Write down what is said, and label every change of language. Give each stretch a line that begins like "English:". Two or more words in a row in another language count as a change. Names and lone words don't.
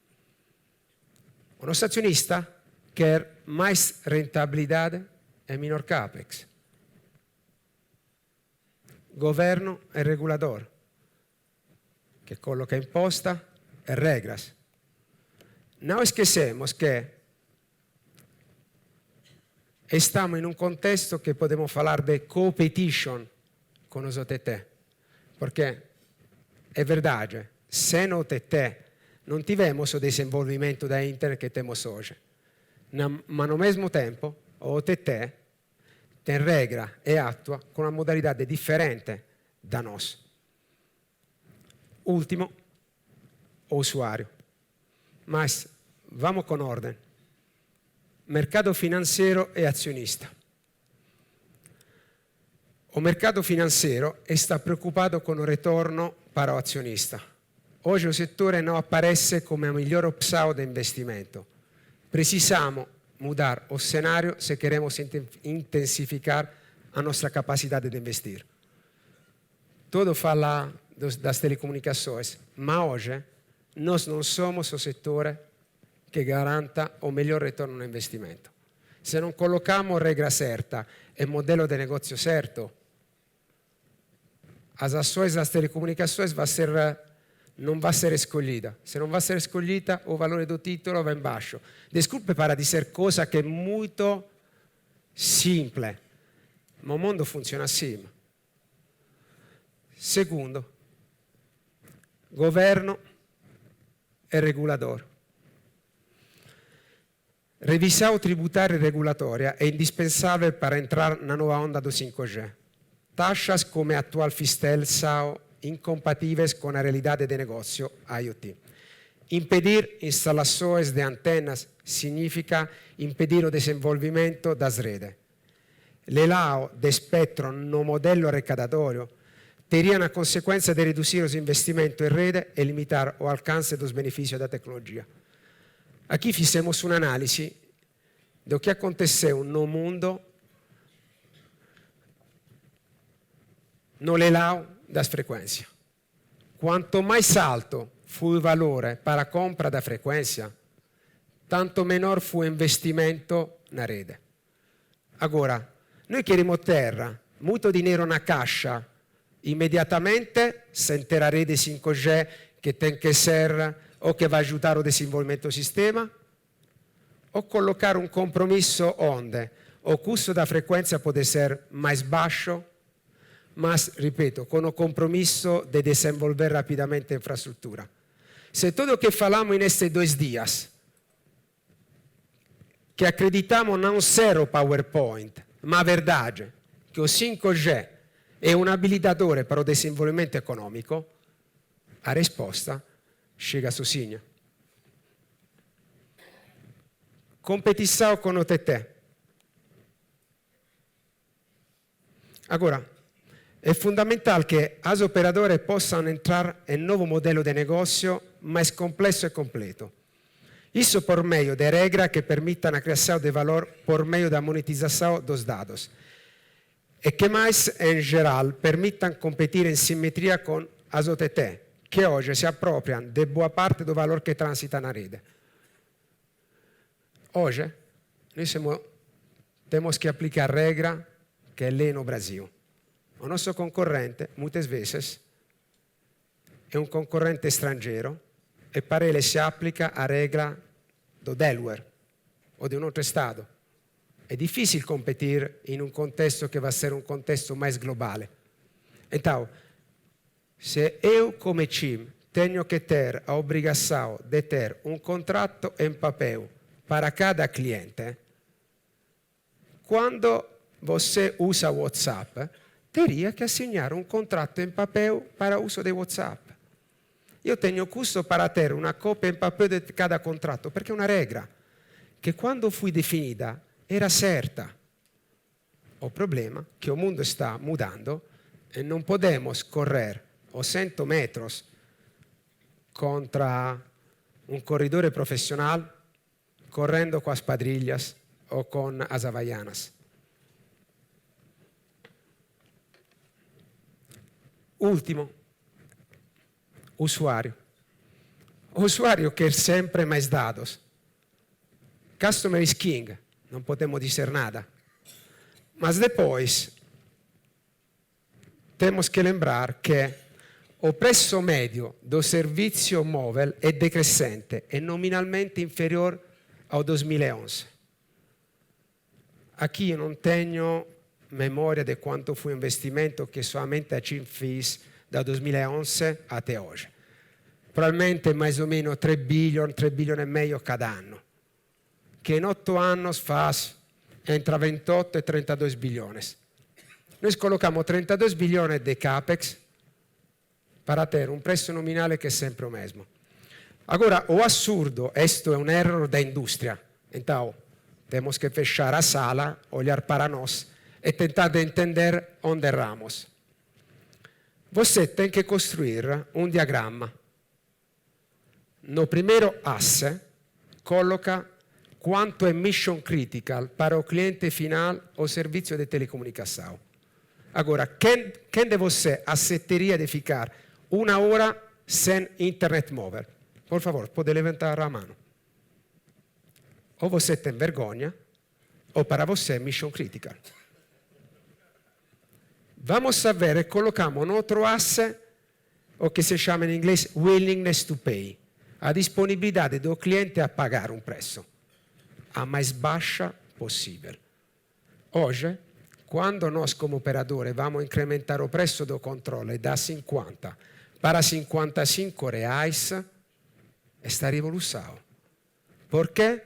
Portuguese: O nosso acionista quer mais rentabilidade e menor capex. Governo e regulador, que coloca imposta e regras. Não esquecemos que estamos
Italian: in un contesto che
Portuguese: podemos falar de
English: competition
Portuguese: con os OTT,
Italian: perché è
Portuguese: verdade, sem OTT non tivemos o desenvolvimento da internet che temos hoje, ma no mesmo tempo o OTT tem regra e atua
Italian: con una modalità differente
Portuguese: da nos. Ultimo, o usuário. Mas vamos con ordem.
Italian: Mercato finanziario e azionista. O mercato finanziario está preoccupato con il ritorno
Portuguese: para o
Italian: azionista. Oggi il settore non appare come la migliore opzione di investimento.
Portuguese: Precisamos mudar o cenário se queremos intensificar a nossa capacidade de investir. Todo fala das telecomunicações, mas hoje nós não somos o
Italian: settore che garanta
Portuguese: o
Italian: miglior ritorno
Portuguese: no investimento. Se non colocamos regra certa e
Italian: modello di negozio certo,
Portuguese: as ações das telecomunicações
Italian: non va a essere
Portuguese: escolhida. Se
Italian: non va a essere
Portuguese: escolhida, o
Italian: valore do titolo va in
Portuguese: baixo. Desculpe para dizer
Italian: cosa che è molto simple, ma il mondo funziona assim.
Portuguese: Segundo, governo e regulador. Revisão tributária e regulatória
Italian: è indispensabile
Portuguese: para entrar na nova onda do 5G. Taxas come atual Fistel são incompatíveis com a realidade de negócio IoT. Impedir instalações de antenas significa impedir o desenvolvimento das redes. L'ELAO de espectro no modello arrecadatório teria na consequência de reduzir os investimentos em rede e limitar o alcance dos benefícios da tecnologia. Aqui fizemos uma análise do que aconteceu no mundo no leilão das frequências. Quanto mais alto
Italian: fu il valore
Portuguese: para a compra da frequência, tanto menor fu o investimento na rede. Agora, noi queremos terra, muito dinheiro na caixa, immediatamente, sem ter a rede 5G che tem que ser o che
Italian: va a aiutare
Portuguese: o desenvolvimento do sistema, o
Italian: collocare un compromesso
Portuguese: onde o custo da frequência pode ser mais baixo, mas, ripeto, con o compromisso de desenvolver rapidamente a infraestrutura. Se tudo o que falamos nestes 2 dias, que acreditamos não ser o PowerPoint, ma a verdade, que o 5G
Italian: è un abilitatore
Portuguese: para o desenvolvimento econômico, a risposta chega sozinha. Competição com o TT. Agora,
Italian: è fondamentale che
Portuguese: as operadoras possano entrar em novo modelo de negócio mais complexo e completo. Isso por meio de regras que permitam a criação de valor por meio da monetização dos dados. E que mais, em geral, permitam competir em simetria com as OTT, que hoje se appropriam de boa parte do valor que transita na rede. Hoje, nós temos que aplicar a regra que é lei no Brasil.
Italian: il nostro concorrente,
Portuguese: muitas vezes,
Italian: è un concorrente straniero e per ele si applica a regola do Delaware o di un altro Stato. È difficile competere in un contesto che va a essere un contesto mais globale.
Portuguese: Então, se eu, come CIM, tenho que ter a obrigação de ter um contrato em papel para cada cliente, quando você usa WhatsApp, teria que assinar um contrato em papel para o uso de WhatsApp.
Italian: Io
Portuguese: tenho custo para ter
Italian: una copia in papel di cada contratto, perché è una regola che quando fu definita era certa. Il problema è che il mondo sta mudando e non possiamo correre o 100 metri contro un corridore professionale correndo con spadrillas o con as havaianas.
Portuguese: Ultimo, usuário. O usuário quer sempre mais dados.
English: Customer is king,
Portuguese: não podemos dizer nada. Mas depois, temos que lembrar que o preço médio do servizio móvel
Italian: è decrescente
Portuguese: e nominalmente inferiore ao 2011. Aqui eu não tenho memória de quanto fu investimento
Italian: che solamente
Portuguese: a CIM fez da 2011 até oggi.
Italian: Probabilmente
Portuguese: mais o
Italian: meno 3 bilioni e medio cada anno, che in 8 anni fa entre 28 e 32 bilioni. Noi collochiamo 32 bilioni di capex
Portuguese: para ter
Italian: un prezzo nominale che è sempre il mesmo. Agora, o assurdo, questo è un errore da industria.
Portuguese: Então, temos que fechar a sala, olhar para nós e tentar de entender onde erramos. Você tem que construir um diagrama. No primeiro asse, coloca quanto é
English: mission critical
Portuguese: para o cliente final o
Italian: servizio di
Portuguese: telecomunicação. Agora, quem de você aceitaria de ficar 1 ora sem internet móvel? Por favor, pode levantar a mano. Ou você tem vergonha, ou para você é
English: mission critical.
Portuguese: Vamos a ver e colocamos un altro asse,
Italian: o che si chiama in inglese
English: willingness to pay,
Portuguese: a disponibilidade do cliente a pagar
Italian: un prezzo,
Portuguese: a mais baixa possível.
Italian: Oggi,
Portuguese: quando nós como
Italian: operadore vamos a incrementare il prezzo do controllo da 50 para 55 reais, está rivolução.
Portuguese: Por quê?